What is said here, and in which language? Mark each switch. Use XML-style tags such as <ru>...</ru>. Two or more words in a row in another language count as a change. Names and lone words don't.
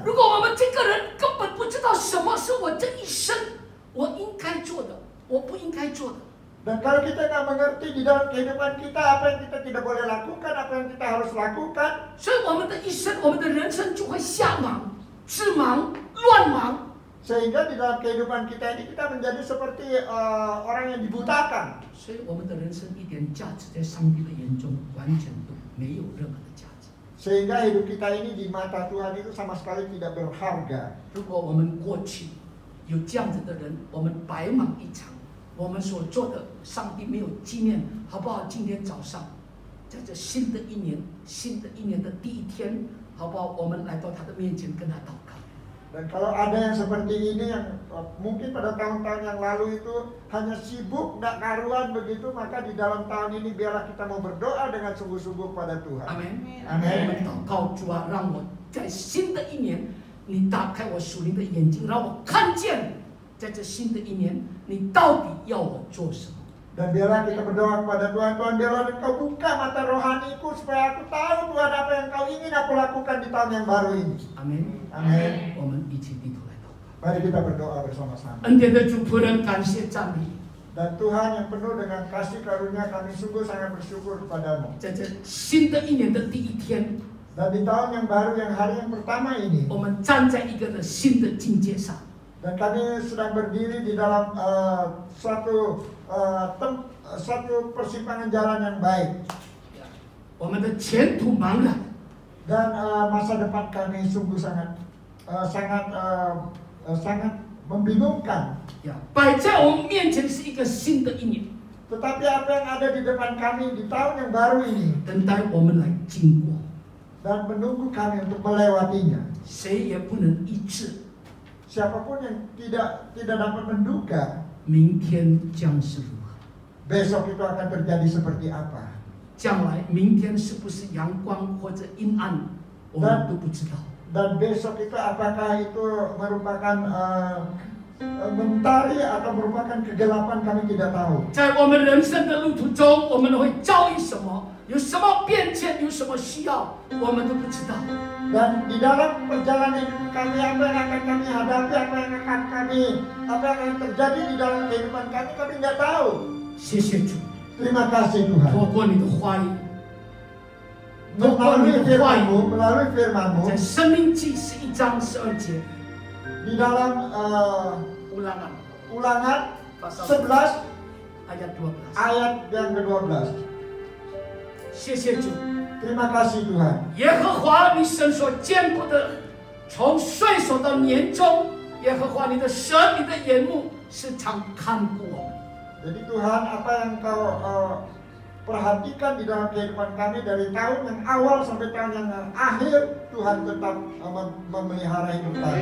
<zh>如果我们这个人根本不知道什么是我这一生我应该做的，我不应该做的。</zh> <id>Dan kalau kita nggak mengerti di dalam kehidupan kita apa yang kita tidak boleh lakukan, apa yang kita harus lakukan,</id> <zh>所以我们的一生，我们的人生就会瞎忙、自忙、乱忙。</zh> <id>sehingga di dalam kehidupan kita ini kita menjadi seperti orang yang dibutakan.</id> <zh>所以我们的人生一点价值，在上帝的眼中完全都没有任何的价值。</zh> <id>Sehingga hidup kita ini di mata Tuhan itu sama sekali tidak berharga.</id> <zh>如果我们过去有这样子的人，我们白忙一场，我们所做的，上帝没有纪念，好不好？今天早上，在这新的一年的第一天，好不好？我们来到他的面前，跟他祷告。</zh> <id>Dan kalau ada yang seperti ini yang mungkin pada tahun-tahun yang lalu itu hanya sibuk, nggak karuan begitu, maka di dalam tahun ini biarlah kita mau berdoa dengan sungguh-sungguh pada Tuhan.</id> <zh>阿门。</zh> <id>Amin.</id> <zh>我们祷告主啊，让我在新的一年，你打开我属灵的眼睛，让我看见，在这新的一年，你到底要我做什么？</zh> <id>Dan biarlah kita berdoa kepada Tuhan, Tuhan biarlah Engkau buka mata rohaniku supaya aku tahu Tuhan apa yang Engkau ingin aku lakukan di tahun yang baru ini.</id> <zh>阿门。</zh> <id>Amin.</id> <zh>我们一起低头来祷告。</zh> <id>Mari kita berdoa bersama-sama.</id> <zh>恩典的主仆人，感谢赞美，</zh> <id>Dan Tuhan yang penuh dengan kasih karunia, kami sungguh sangat bersyukur kepadamu.</id> <zh>在这新的一年的第一天，</zh> <id>Dan di tahun yang baru, yang hari yang pertama ini,</id> <zh>我们站在一个的新的境界上，</zh> <id>dan kami sedang berdiri di dalam suatu persimpangan jalan yang baik.</id> <zh>我们的前途茫然，</zh> <id>Dan masa depan kami sungguh sangat membingungkan.</id> <zh>摆在我们面前是一个新的一年，</zh> <id>Tetapi apa yang ada di depan kami di tahun yang baru ini</id> <zh>等待我们来经过，</zh> <id>dan menunggu kami untuk melewatinya.</id> <zh>谁也不能抑制</zh> <id>Siapapun yang tidak dapat menduga</id> <zh>明天将是如何，</zh> <id>besok itu akan terjadi seperti apa.</id> <zh>将来明天是不是阳光或者阴暗，我们都不知道。</zh> <id>Dan besok itu apakah itu merupakan mentari atau merupakan kegelapan kami tidak tahu.</id> <zh>在我们人生的路途中，我们会遭遇什么？ 有什么变迁，有什么需要，我们都不知道。</zh> <id>Dan di dalam perjalanan kami, apa yang akan kami hadapi, apa yang akan terjadi di dalam kehidupan kami, kami nggak tahu.</id> <zh>谢谢主，</zh> <id>Terima kasih Tuhan.</id> <zh>透过你的话语，</zh> <id>Melalui firman-Mu,</id> <zh>在《申命记》11章12节，</zh> <id>di dalam Ulangan 11 ayat 12。 ayat yang ke-12.</id> <zh>谢谢主，</zh> <id>Terima kasih Tuhan.</id> <zh>耶和华你神所坚固的，从岁首到年终，耶和华你的神，你的眼目时常看顾我们。</zh> <id>Jadi Tuhan, apa yang Kau perhatikan di dalam kehidupan kami dari tahun yang awal sampai tahun yang akhir, Tuhan tetap memelihara hidup kami.</id>